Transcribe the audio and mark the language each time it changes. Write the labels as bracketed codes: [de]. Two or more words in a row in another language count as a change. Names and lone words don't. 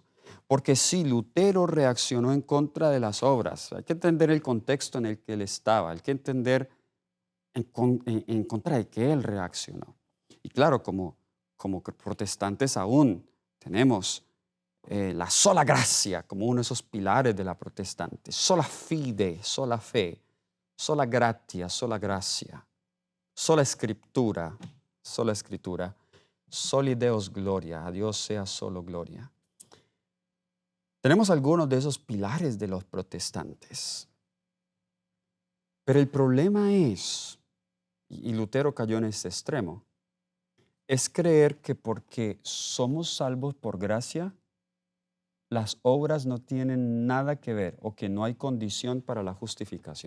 [es] Porque si Lutero reaccionó en contra de las obras, hay que entender el contexto en el que él estaba, hay que entender en contra de qué él reaccionó. Y claro, como protestantes aún tenemos la sola gracia como uno de esos pilares de la protestante, [la] sola fide, [es] sola fe, [la] sola gratia, [es] sola gracia, sola escritura, [la] soli Deus gloria, [es] a Dios sea solo gloria. Tenemos algunos de esos pilares de los protestantes. Pero el problema es, y Lutero cayó en este extremo, es creer que porque somos salvos por gracia, las obras no tienen nada que ver o que no hay condición para la justificación.